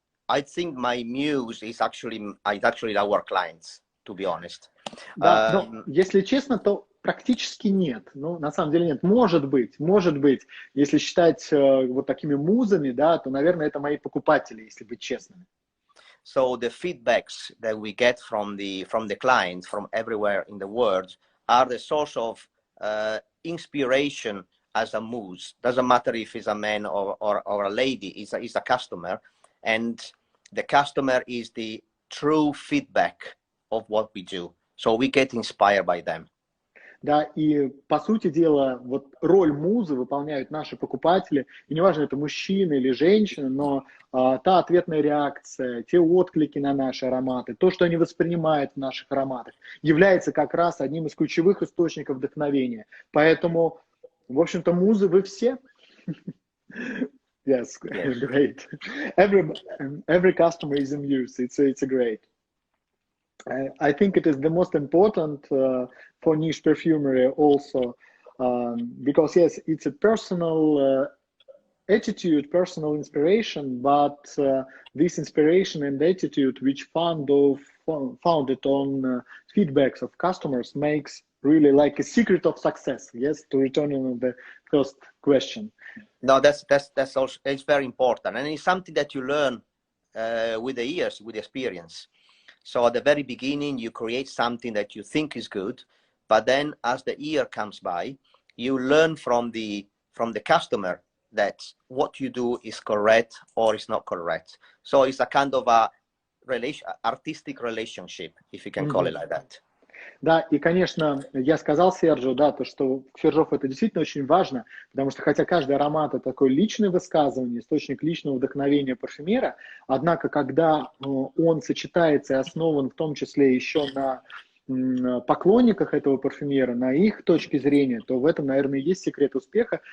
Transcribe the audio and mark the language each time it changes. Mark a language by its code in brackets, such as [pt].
[en] I think my muse is actually our clients, to be honest. [ru] Да, но если честно, то практически нет. Ну, на самом деле нет. Может быть, если считать вот такими музами, да, то, наверное, это мои покупатели, если быть честными. [en] So the feedbacks that we get from the clients from everywhere in the world are the source of inspiration as a muse. Doesn't matter if it's a man or a lady, it's a customer, and the customer is the true feedback of what we do. So we get inspired by them. [ru] Да, и по сути дела, вот роль музы выполняют наши покупатели, и неважно, это мужчина или женщина, но та ответная реакция, те отклики на наши ароматы, то, что они воспринимают в наших ароматах, является как раз одним из ключевых источников вдохновения. Поэтому, в общем-то, музы вы все. [en] Yes, great. Every customer is a muse. It's a great. I think it is the most important for niche perfumery also, because yes, it's a personal attitude, personal inspiration, but this inspiration and attitude which founded on feedbacks of customers makes really like a secret of success. Yes, to return on the first question. No, that's also, it's very important, and it's something that you learn with the years, with experience. So at the very beginning, you create something that you think is good, but then as the year comes by, you learn from the customer that what you do is correct or is not correct. So it's a kind of a artistic relationship, if you can call it like that. [ru] Да, и, конечно, я сказал Серджо, да, то, что Xerjoff это действительно очень важно, потому что хотя каждый аромат это такое личное высказывание, источник личного вдохновения парфюмера, однако, когда он сочетается и основан в том числе еще на поклонниках этого парфюмера, на их точке зрения, то в этом, наверное, и есть секрет успеха.